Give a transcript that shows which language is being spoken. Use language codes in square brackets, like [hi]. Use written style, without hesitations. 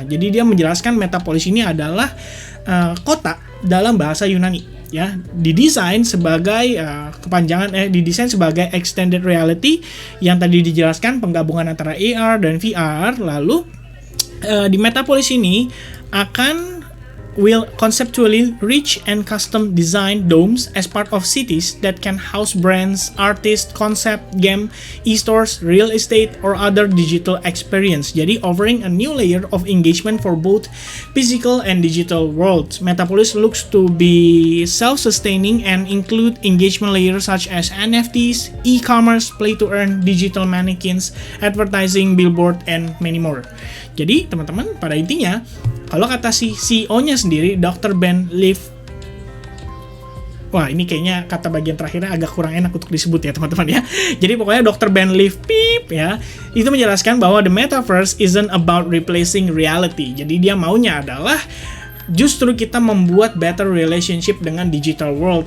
[id] Jadi dia menjelaskan Metapolis ini adalah kota dalam bahasa Yunani ya, didesain sebagai didesain sebagai extended reality yang tadi dijelaskan penggabungan antara AR dan VR. Lalu di Metapolis ini akan [en] will conceptually rich and custom design domes as part of cities that can house brands, artists, concept, game, e-stores, real estate, or other digital experience. Jadi offering a new layer of engagement for both physical and digital worlds. Metapolis looks to be self-sustaining and include engagement layers such as NFTs, e-commerce, play-to-earn, digital mannequins, advertising, billboard, and many more. [id] Jadi teman-teman, pada intinya kalau kata si CEO-nya sendiri, Dr. Ben Leaf, wah ini kayaknya kata bagian terakhirnya agak kurang enak untuk disebut ya teman-teman ya. Jadi pokoknya Dr. Ben Leaf Peep ya, itu menjelaskan bahwa [en] the metaverse isn't about replacing reality. [id] Jadi dia maunya adalah justru kita membuat [en] better relationship [id] dengan digital world.